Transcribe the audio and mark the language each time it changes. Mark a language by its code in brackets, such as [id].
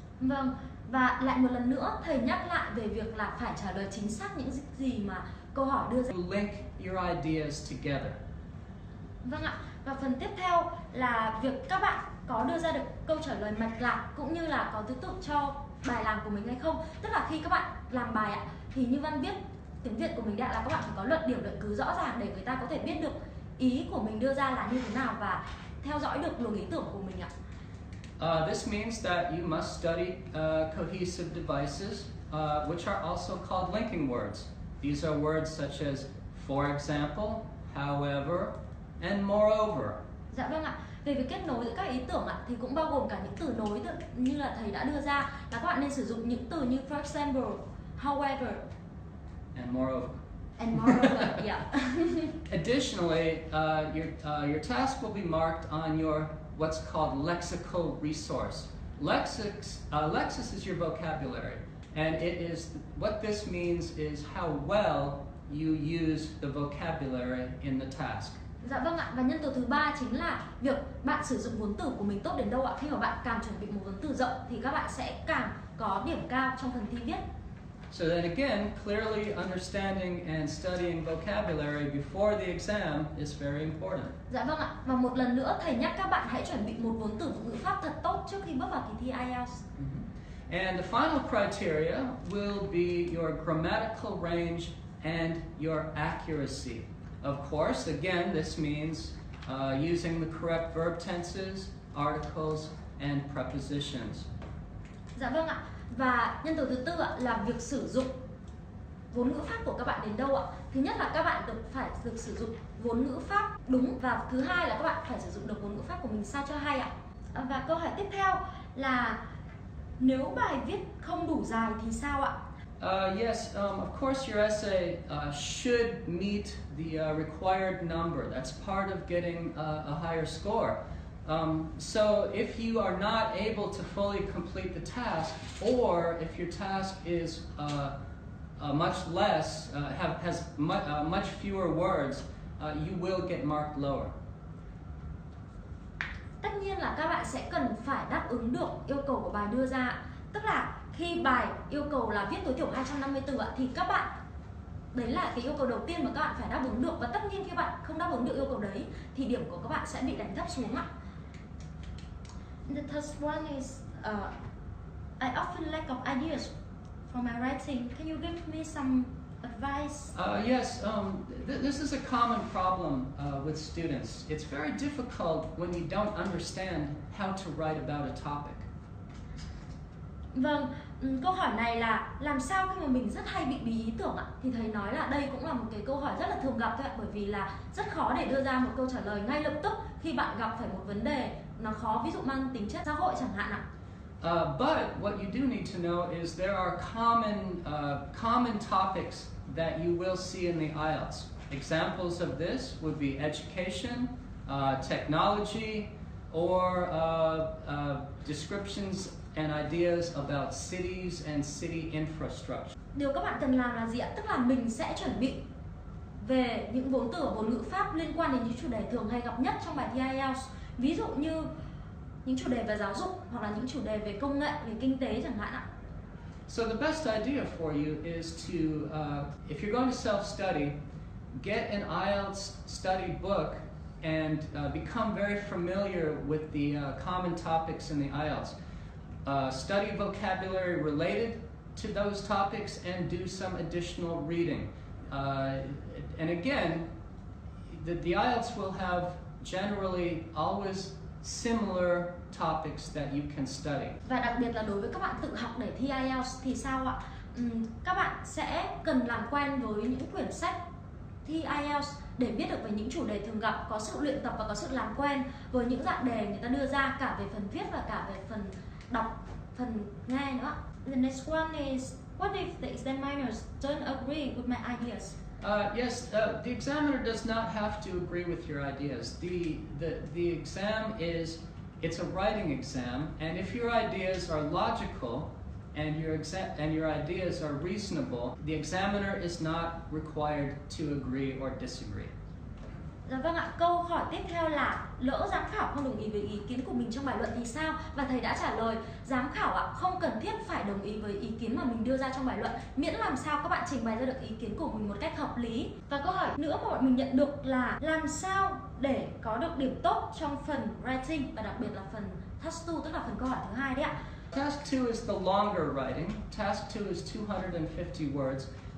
[vi] Vâng, và lại một lần nữa thầy nhắc lại về việc là phải trả lời chính xác những gì mà câu hỏi đưa ra. [en] Link your ideas together. [vi] Vâng ạ. Và phần tiếp theo là việc các bạn có đưa ra được câu trả lời mạch lạc cũng như là có thứ tự cho bài làm của mình hay không. Tức là khi các bạn làm bài ạ, thì như Văn viết tiếng Việt của mình đã là các bạn phải có luận điểm luận cứ rõ ràng để người ta có thể biết được ý của mình đưa ra là như thế nào và theo dõi được luồng ý tưởng của mình ạ. [en] This means that you must study cohesive devices, which are also called linking words. These are words such as for example, however, and moreover. [vi] Dạ vâng ạ. Về việc kết nối giữa các ý tưởng ạ, thì cũng bao gồm cả những từ nối như là thầy đã đưa ra, là các bạn nên sử dụng những từ như [en] for example, however, and moreover. And moreover, yeah. Additionally, your task will be marked on your what's called lexical resource. Lexis is your vocabulary, and what this means is how well you use the vocabulary in the task. [vi] Dạ vâng ạ, và nhân tố thứ ba chính là việc bạn sử dụng vốn từ của mình tốt đến đâu ạ. Khi mà bạn càng chuẩn bị một vốn từ rộng thì các bạn sẽ càng có điểm cao trong phần thi viết. So then again, clearly understanding and studying vocabulary before the exam is very important. Dạ vâng ạ, và một lần nữa thầy nhắc các bạn hãy chuẩn bị một vốn từ ngữ pháp thật tốt trước khi bước vào kỳ thi IELTS. [en] And the final criteria will be your grammatical range and your accuracy. Of course, again, this means using the correct verb tenses, articles, and prepositions. [vi] Dạ vâng ạ. Và nhân tố thứ tư ạ, là việc sử dụng vốn ngữ pháp của các bạn đến đâu ạ? Thứ nhất là các bạn phải được sử dụng vốn ngữ pháp đúng, và thứ hai là các bạn phải sử dụng được vốn ngữ pháp của mình sao cho hay ạ. Và câu hỏi tiếp theo là nếu bài viết không đủ dài thì sao ạ? [en] Yes, of course your essay should meet the required number. That's part of getting a higher score. So if you are not able to fully complete the task, or if your task is much less, has much fewer words, you will get marked lower. [vi] Tất nhiên là các bạn sẽ cần phải đáp ứng được yêu cầu của bài đưa ra. Tức là khi bài yêu cầu là viết tối thiểu 250 từ thì các bạn, đấy là cái yêu cầu đầu tiên mà các bạn phải đáp ứng được. Và tất nhiên khi bạn không đáp ứng được yêu cầu đấy thì điểm của các bạn sẽ bị đánh thấp xuống ạ. [en] The third one is I often lack of ideas for my writing. Can you give me some advice? Yes, this is a common problem with students. It's very difficult when you don't understand how to write about a topic. [vi] Vâng, câu hỏi này là làm sao khi mà mình rất hay bị bí ý tưởng ạ? Thì thầy nói là đây cũng là một cái câu hỏi rất là thường gặp thôi ạ, bởi vì là rất khó để đưa ra một câu trả lời ngay lập tức khi bạn gặp phải một vấn đề nó khó, ví dụ mang tính chất xã hội chẳng hạn ạ. [en] But what you do need to know is there are common topics that you will see in the IELTS. Examples of this would be education, technology, or descriptions and ideas about cities and city infrastructure. [vi] Điều các bạn cần làm là gì ạ? Tức là mình sẽ chuẩn bị về những vốn từ, vốn ngữ pháp liên quan đến những chủ đề thường hay gặp nhất trong bài thi IELTS. Ví dụ như những chủ đề về giáo dục hoặc là những chủ đề về công nghệ, về kinh tế chẳng hạn ạ. [en] So the best idea for you is to, if you're going to self-study, get an IELTS study book and become very familiar with the common topics in the IELTS. Study vocabulary related to those topics and do some additional reading. And again, the IELTS will have generally always similar topics that you can study. [vi] Và đặc biệt là đối với các bạn tự học để thi IELTS thì sao ạ? Các bạn sẽ cần làm quen với những quyển sách thi IELTS để biết được về những chủ đề thường gặp, có sự luyện tập và có sự làm quen với những dạng đề người ta đưa ra cả về phần viết và cả về phần đọc, phần nghe nữa. [en] The next one is, what if the examiners don't agree with my ideas? Yes, the examiner does not have to agree with your ideas. The exam it's a writing exam, and if your ideas are logical and your ideas are reasonable, the examiner is not required to agree or disagree. [vi] Dạ vâng ạ, câu hỏi tiếp theo là lỡ giám khảo không đồng ý với ý kiến của mình trong bài luận thì sao? Và thầy đã trả lời, giám khảo ạ không cần thiết phải đồng ý với ý kiến mà mình đưa ra trong bài luận, miễn làm sao các bạn trình bày ra được ý kiến của mình một cách hợp lý. Và câu hỏi nữa mà bọn mình nhận được là làm sao để có được điểm tốt trong phần writing và đặc biệt là phần task 2, tức là phần câu hỏi thứ hai đấy ạ. [en] Task 2 is the longer writing. Task 2 is 250 words.